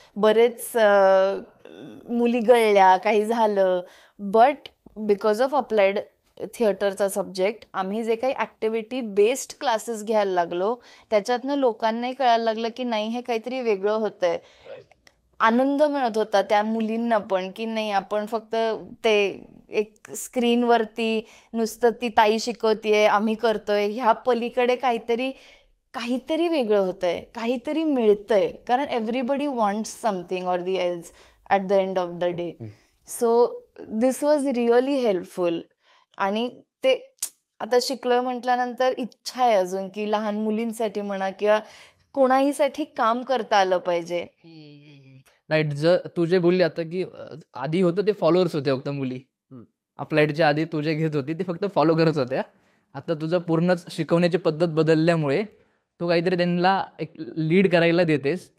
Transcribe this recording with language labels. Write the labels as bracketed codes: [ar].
[mr] बरेच मुली गळल्या, काही झालं, [en] but because of [mr] applied थिएटरचा subject आम्ही जे काही ॲक्टिव्हिटी बेस्ड क्लासेस घ्यायला लागलो त्याच्यातनं लोकांनाही कळायला लागलं की नाही हे काहीतरी वेगळं होतंय. आनंद मिळत होता त्या मुलींना पण की नाही आपण फक्त ते एक स्क्रीनवरती नुसतं ती ताई शिकवतीये आम्ही करतोय ह्या पलीकडे काहीतरी काहीतरी वेगळं होतंय, काहीतरी मिळतंय. [en] कारण everybody wants something or the else at the end of the day. So this was really helpful. [mr] आणि ते आता शिकलोय म्हटल्यानंतर इच्छा आहे अजून की लहान मुलींसाठी म्हणा किंवा कोणाहीसाठी काम करता आलं पाहिजे. [en] Right. [mr] तू जे बोलली आता की आधी होतं ते फॉलोअर्स होते फक्त मुली. अप्लाइडच्या आधी तू जे घेत होती ते फक्त फॉलो करत होत्या. आता तुझं पूर्णच शिकवण्याची पद्धत बदलल्यामुळे तू काहीतरी त्यांना एक लीड करायला देतेस.